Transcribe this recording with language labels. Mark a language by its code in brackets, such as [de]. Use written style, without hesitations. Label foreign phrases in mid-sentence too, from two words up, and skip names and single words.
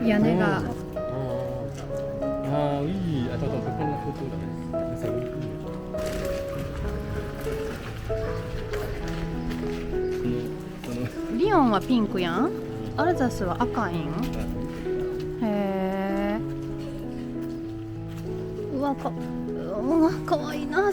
[ja] 屋根が [fr] Ah oui, attends, on peut prendre la photo là. Ça vaut le coup. [ja] リオンはピンクやん。アルザスは赤いん。へえ。うわかわいいな。